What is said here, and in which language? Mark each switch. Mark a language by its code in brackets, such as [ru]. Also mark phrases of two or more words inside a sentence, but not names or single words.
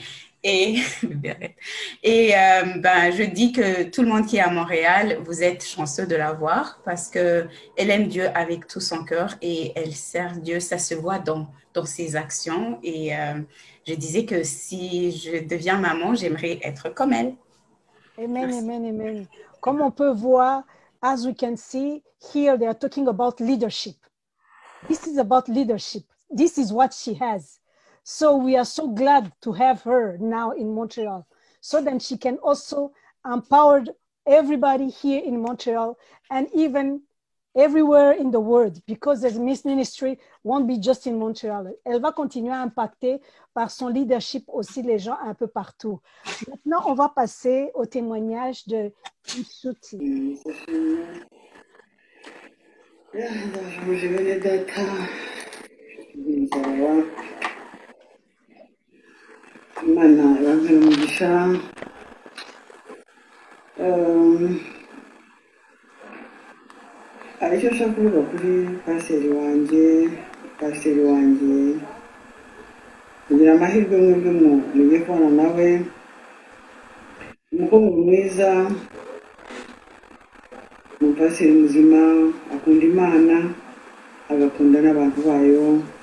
[fr] Et je dis que tout le monde qui est à Montréal, vous êtes chanceux de la voir parce qu'elle aime Dieu avec tout son cœur et elle sert Dieu. Ça se voit dans ses actions. Et je disais que si je deviens maman, j'aimerais être comme elle. Amen, amen, amen. Comme on peut voir, [en] as we can see, here they are talking about leadership. This is about leadership. This is what she has. So we are so glad to have her now in Montreal so that she can also empower everybody here in Montreal and even everywhere in the world because the Miss Ministry won't be just in Montreal. [fr] Elle va continuer à impacter par son leadership aussi les gens un peu partout. Maintenant, on va passer au témoignage de Nshuti. [rw] Imana ibampere umugisha. Aricyo nshaka kuvuga kuri pasiteri wanjye kugira amahirwe mwebwe mugiye kubana nawe, umukobwa mwiza, umupasiteri muzima, akunda Imana agakunda n'abantu bayo.